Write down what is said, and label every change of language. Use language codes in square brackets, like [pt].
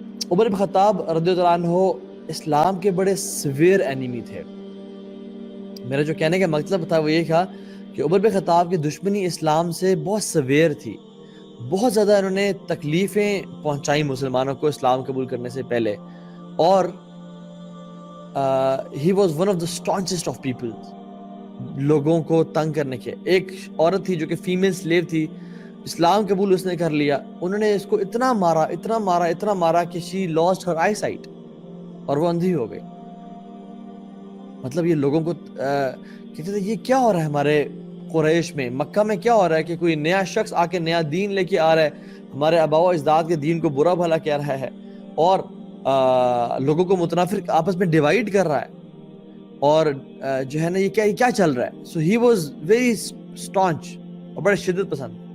[ur] عمر بن خطاب رضی اللہ عنہ اسلام کے بڑے سیویئر اینیمی تھے. میرا جو کہنے کا مطلب تھا وہ یہ تھا کہ عمر بن خطاب کی دشمنی اسلام سے بہت سیویئر تھی. بہت زیادہ انہوں نے تکلیفیں پہنچائیں مسلمانوں کو اسلام قبول کرنے سے پہلے. اور [en] he was one of the staunchest of people, [ur] لوگوں کو تنگ کرنے کے. ایک عورت تھی جو کہ فیمیل سلیو تھی, اسلام قبول اس نے کر لیا, انہوں نے اس کو اتنا مارا کہ [en] she lost her eyesight, [ur] اور وہ اندھی ہو گئی. مطلب یہ لوگوں کو کہتے تھے یہ کیا ہو رہا ہے ہمارے قریش میں, مکہ میں کیا ہو رہا ہے کہ کوئی نیا شخص آ کے نیا دین لے کے آ رہا ہے, ہمارے آباء و اجداد کے دین کو برا بھلا کہہ رہا ہے, اور لوگوں کو متنافر آپس میں ڈیوائیڈ کر رہا ہے, اور جو ہے نا یہ کیا چل رہا ہے. [en] so he was very staunch [ur] اور بڑے شدت پسند.